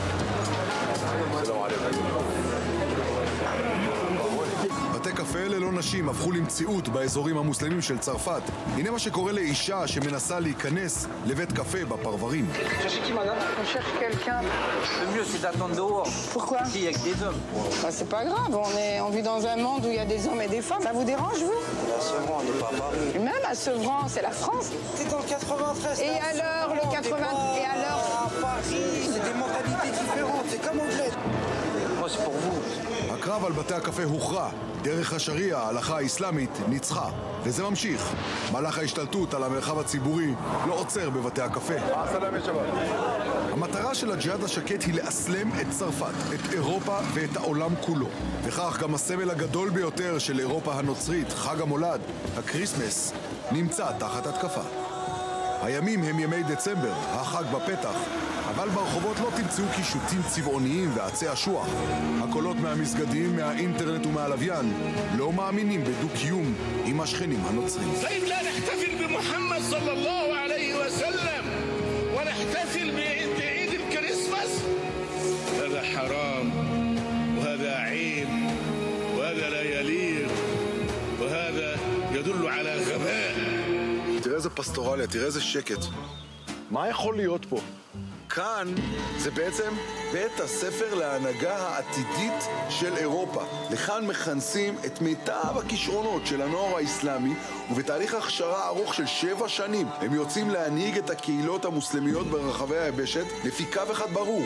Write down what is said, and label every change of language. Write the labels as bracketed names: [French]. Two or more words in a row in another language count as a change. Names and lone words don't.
[Hebrew] בתי קפה ללא נשים חיים הפכו למציאות באזורים המוסלמים של צרפת. הנה מה שקורה לאישה שמנסה להיכנס לבית קפה בפרברים. [French] Pourquoi? Ici, il y a que des hommes. Bah, c'est pas grave, on vit dans un monde où il y a des hommes et des femmes. Ça vous dérange, vous? À Sevran, on n'est pas à Paris. Même à Sevran, c'est la France. C'est dans le 93. Et alors, le 80... Et alors? À Paris, c'est des mentalités différentes, c'est comme anglais. Moi, c'est pour vous. [Hebrew] הקרב על בתי הקפה הוכרע. דרך השריעה, ההלכה האסלאמית, ניצחה. וזה ממשיך. מהלך ההשתלטות על המרחב הציבורי לא עוצר בבתי הקפה. המטרה של הג'יהאד השקט היא לאסלם את צרפת, את אירופה ואת העולם כולו. וכך גם הסמל הגדול ביותר של אירופה הנוצרית, חג המולד, הקריסמס, נמצא תחת התקפה. הימים הם ימי דצמבר, החג בפתח, אבל ברחובות לא תמצאו קישוטים צבעוניים ועצי אשוח. הקולות מהמסגדים, מהאינטרנט ומהלוויין לא מאמינים בדו-קיום עם השכנים הנוצרים. [Arabic] طيب لا نحتفل بمحمد صلى الله عليه وسلم ونحتفل بعيد الكريسماس؟ هذا حرام وهذا عيب وهذا لا يليق وهذا يدل على غباء. [Hebrew] תראה איזה פסטורליה, תראה איזה שקט. מה יכול להיות פה? כאן זה בעצם בית הספר להנהגה העתידית של אירופה. לכאן מכנסים את מיטב הכישרונות של הנוער האסלאמי, ובתהליך הכשרה ארוך של 7 שנים הם יוצאים להנהיג את הקהילות המוסלמיות ברחבי היבשת לפי קו אחד ברור.